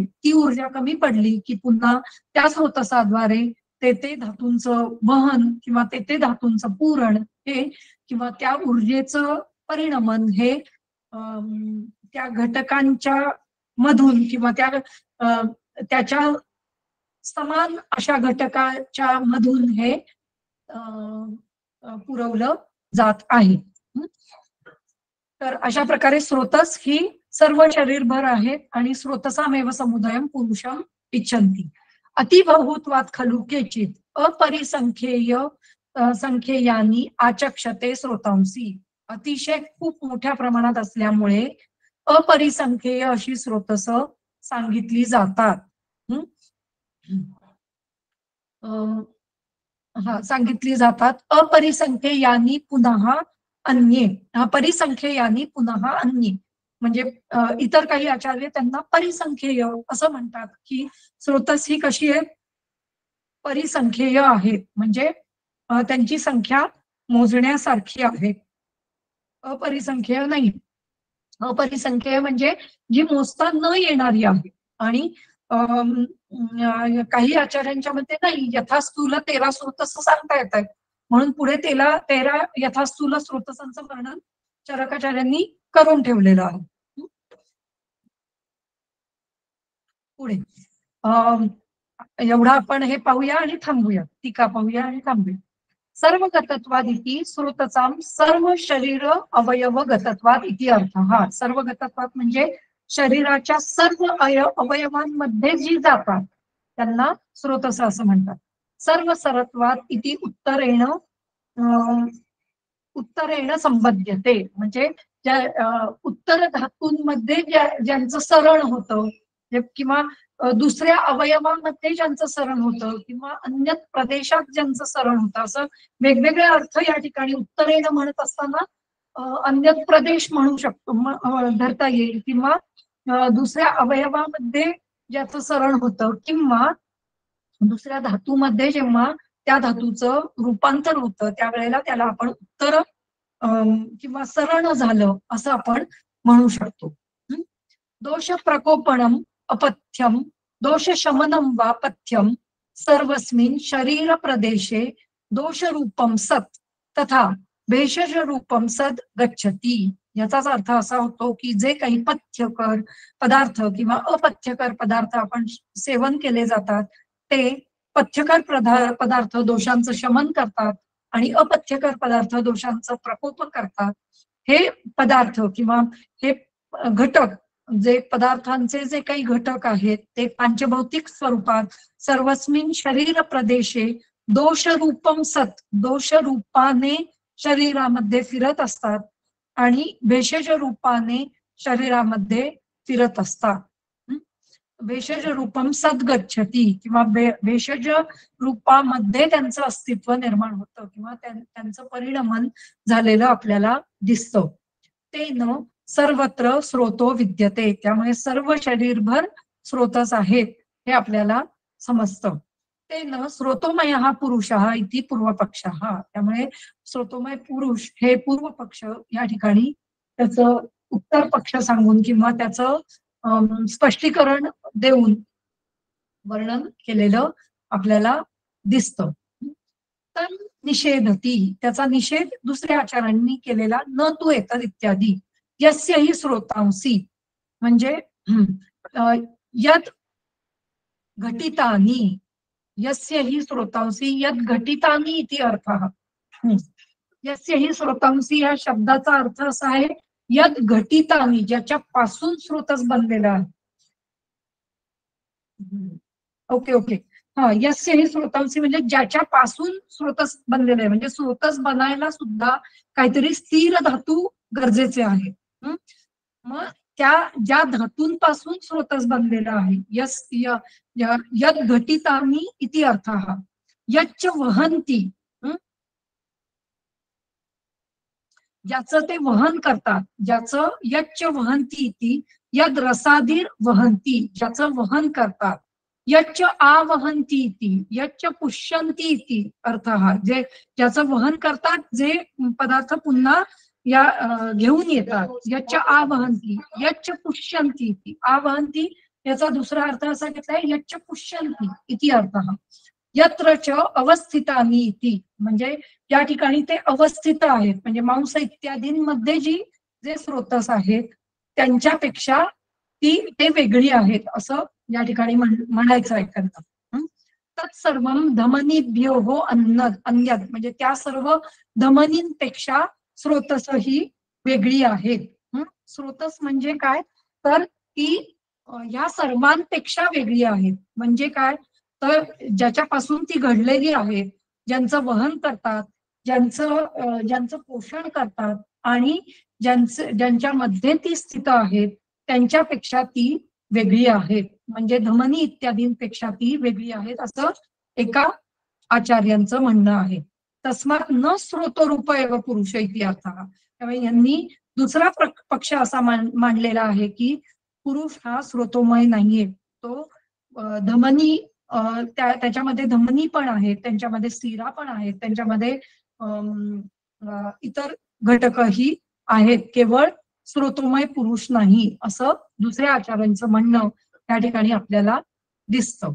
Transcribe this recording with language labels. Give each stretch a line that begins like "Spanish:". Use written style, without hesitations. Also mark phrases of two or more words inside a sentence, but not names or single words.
Marathi: ती ऊर्जा कमी पडली की पुन्हा त्या स्रोतसाद्वारे ते धातूंचं वहन किंवा ते धातूंचं पूरण हे किंवा त्या ऊर्जेचं परिणमन हे त्या घटकांच्या मधून किंवा त्याच्या समान अशा घटकाच्या मधून हे पुरवलं जात आहे. तर अशा प्रकारे स्रोतस ही सर्व शरीरभर आहेत आणि
Sanskrit: स्रोतसामेव समुदायम पुरुषम इच्छन्ति. अतिबहुत्वात् खलु केचित् अपरिसंख्येय संख्येयानी आचक्षते स्रोतांसी.
Marathi: अतिशय खूप मोठ्या प्रमाणात असल्यामुळे अपरिसंख्येय अशी स्रोतस सांगितली जातात. सांगितली जातात.
Sanskrit: अपरिसंख्येयानी पुनः अन्ये. परिसंख्येयानी पुनः अन्ये
Marathi: म्हणजे इतर काही आचार्य त्यांना परिसंख्येय असं म्हणतात की स्रोतस ही कशी आहे, परिसंख्येय आहेत म्हणजे त्यांची संख्या मोजण्यासारखी आहे, अपरिसंख्येय नाही. अपरिसंख्येय म्हणजे जी मोजता न येणारी आहे. आणि काही आचार्यांच्या मध्ये नाही, यथास्थूल 13 स्रोतस सांगता येत आहेत म्हणून पुढे 13 यथास्थूल स्रोतसांचं वर्णन चरकाचार्यांनी करून ठेवलेलं आहे. पुढे एवढा आपण हे पाहूया आणि थांबूया, टीका पाहूया आणि थांबूया.
Sanskrit: सर्व गतत्वाद इति स्रोतसाम सर्व शरीर अवयव गतत्वाद इति अर्थ. सर्व गतत्वाद
Marathi: म्हणजे शरीराच्या सर्व अवयवांमध्ये जी जातात त्यांना स्रोतस असं म्हणतात.
Sanskrit: सर्व सरत्वाद इति उत्तरेण संबध्यते
Marathi: म्हणजे ज्या उत्तर धातूंमध्ये ज्यांचं सरण होतं किंवा दुसऱ्या अवयवामध्ये ज्यांचं सरण होतं किंवा अन्य प्रदेशात ज्यांचं सरण होतं असं वेगवेगळे अर्थ या ठिकाणी उत्तरेण म्हणत असताना अन्य प्रदेश म्हणू शकतो, धरता येईल, किंवा दुसऱ्या अवयवामध्ये ज्याचं सरण होतं किंवा दुसऱ्या धातूमध्ये जेव्हा त्या धातूचं रूपांतर होतं त्यावेळेला त्याला आपण उत्तर किंवा सरण झालं असं आपण म्हणू शकतो.
Sanskrit: दोष प्रकोपणम अपथ्यम दोष शमनम वा पथ्यम सर्वस्मिन शरीर प्रदेशे दोष रूपम सत तथा भेषज रूपम सद गच्छती.
Marathi: याचाच अर्थ असा होतो की जे काही पथ्यकर पदार्थ किंवा अपथ्यकर पदार्थ आपण सेवन केले जातात ते पथ्यकर पदार्थ दोषांचं शमन करतात आणि अपथ्यकर पदार्थ दोषांचं प्रकोप करतात. हे पदार्थ किंवा हे घटक जे पदार्थांचे जे काही घटक आहेत ते पंचभौतिक स्वरूपात
Sanskrit: सर्वस्मिन शरीर प्रदेशे दोष रूपम सत
Marathi: दोष रूपाने शरीरामध्ये फिरत असतात आणि भेषज रूपाने शरीरामध्ये फिरत असतात.
Sanskrit: भेषज रूपम सद्गच्छती
Marathi: किंवा भेषज रूपामध्ये त्यांचं अस्तित्व निर्माण होतं किंवा त्यांचं परिणमन झालेलं आपल्याला दिसतं.
Sanskrit: तेन सर्वत्र स्रोतो विद्यते.
Marathi: त्यामुळे सर्व शरीरभर स्रोतस आहेत हे आपल्याला समजतं.
Sanskrit: तेन स्रोतोमय हा पुरुष इति पूर्वपक्ष.
Marathi: त्यामुळे स्रोतोमय पुरुष हे पूर्व पक्ष या ठिकाणी त्याचं उत्तर पक्ष सांगून किंवा त्याचं स्पष्टीकरण देऊन वर्णन केलेलं आपल्याला दिसतं.
Sanskrit: तर निषेधती
Marathi: त्याचा निषेध दुसऱ्या आचार्यांनी केलेला
Sanskrit: न तू एतद इत्यादी यस्यही स्रोतांसी म्हणजे यद घटितानी यस्यही स्रोतांसी यद घटितानी इति अर्थः. यस्यही स्रोतांसी
Marathi: या शब्दाचा अर्थ असा आहे
Sanskrit: यद घटितानी
Marathi: ज्याच्या पासून स्रोतस बनलेला आहे. ओके
Sanskrit: यस्यही स्रोतांसी
Marathi: म्हणजे ज्याच्या पासून स्रोतस बनलेलं आहे. म्हणजे स्रोतस बनायला सुद्धा काहीतरी स्थिर धातू गरजेचे आहे. मग त्या ज्या धातूंपासून स्रोतस बनलेला आहे
Sanskrit: यद घटितानी इति अर्थः. यच्च वहंती
Marathi: ज्याचं ते वहन करतात ज्याचं
Sanskrit: यच्च वहंती इति यद रसाधीर वहंती
Marathi: ज्याचं वहन करतात.
Sanskrit: यच्च आवहंती इति यच्च पुष्यंती इति अर्थः.
Marathi: जे ज्याचं वहन करतात जे पदार्थ पुन्हा या घेऊन येतात.
Sanskrit: यच्च आवहंती, यच्च पुष्यंती इति.
Marathi: आवहंती याचा दुसरा अर्थ असा घेतलाय
Sanskrit: यच्च पुष्यंती इति अर्थः. यत्र च अवस्थितानि इति,
Marathi: म्हणजे या ठिकाणी ते अवस्थित आहेत, म्हणजे मांस इत्यादींमध्ये जे स्रोतस आहेत त्यांच्यापेक्षा ते वेगळी आहेत असं या ठिकाणी म्हणायचं आहे करता.
Sanskrit: तत्सर्वं धमनीभ्यो अन्यद,
Marathi: म्हणजे त्या सर्व धमनींपेक्षा स्रोतस ही वेगळी आहेत. स्रोतस म्हणजे काय, तर ती या सर्वांपेक्षा वेगळी आहेत. म्हणजे काय, तर ज्याच्यापासून ती घडलेली आहेत, ज्यांचं वहन करतात, ज्यांचं पोषण करतात आणि ज्यांच्यामध्ये ती स्थित आहेत त्यांच्यापेक्षा ती वेगळी आहेत. म्हणजे धमनी इत्यादींपेक्षा ती वेगळी आहेत असं एका आचार्यांचं म्हणणं आहे.
Sanskrit: तस्मात न स्रोतरूप एव पुरुष इति अर्थः.
Marathi: त्यामुळे यांनी दुसरा पक्ष असा मांडलेला आहे की पुरुष हा स्रोतोमय नाहीये, तो धमनी त्याच्यामध्ये धमनी पण आहेत, त्यांच्यामध्ये स्थिरा पण आहेत, त्यांच्यामध्ये इतर घटकही आहेत, केवळ स्रोतोमय पुरुष नाही असं दुसऱ्या आचार्यांचं म्हणणं त्या ठिकाणी आपल्याला दिसतं.